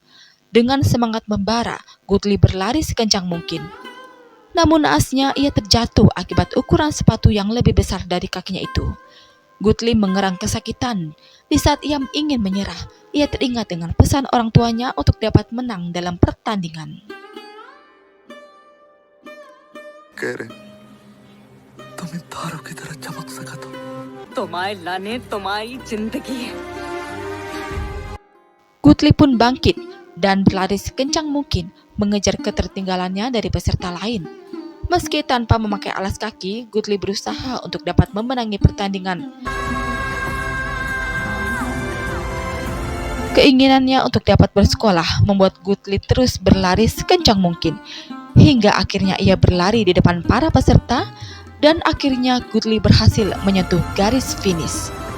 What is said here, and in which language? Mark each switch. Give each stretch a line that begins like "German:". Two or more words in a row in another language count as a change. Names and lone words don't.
Indonesian: Dengan semangat membara, Gutli berlari sekencang mungkin. Namun naasnya ia terjatuh akibat ukuran sepatu yang lebih besar dari kakinya itu. Gutli mengerang kesakitan. Di saat ia ingin menyerah, ia teringat dengan pesan orang tuanya untuk dapat menang dalam pertandingan.
Hindi: कह रहे तुम इन तारों की तरह चमक सका तो तुम्हारे लाने तुम्हारी जिंदगी है.
Indonesian: Gutli pun bangkit dan berlari sekencang mungkin mengejar ketertinggalannya dari peserta lain. Meski tanpa memakai alas kaki, Gutli berusaha untuk dapat memenangi pertandingan. Keinginannya untuk dapat bersekolah membuat Gutli terus berlari sekencang mungkin, hingga akhirnya ia berlari di depan para peserta dan akhirnya Gutli berhasil menyentuh garis finish.